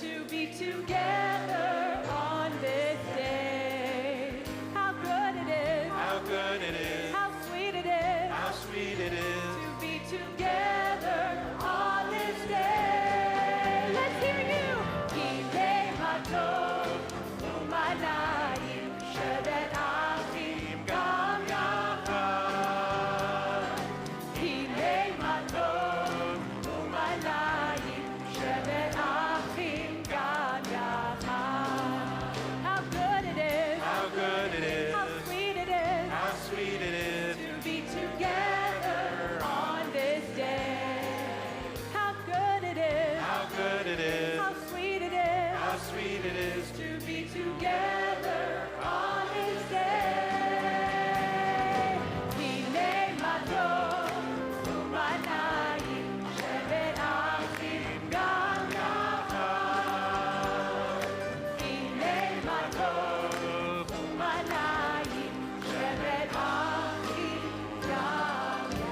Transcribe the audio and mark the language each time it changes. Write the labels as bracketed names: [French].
[English] to be together on this day. How good it is, how good it is, how sweet it is, how sweet it is to be together on this day. Let's hear you. [Hebrew] הנה מה טוב ומה נעים, שבת אחים גם יחד. הנה מה טוב ומה נעים, שבת אחים גם יחד. [English] How good it is, how good it is, how sweet it is, how sweet it is to be together on this day. How good it is, how good it is, how sweet it is, how sweet it is to be together on this day. [Hebrew] הנה מה טוב ומה נעים, שבת אחים גם יחד. הנה מה טוב ומה נעים, שבת אחים גם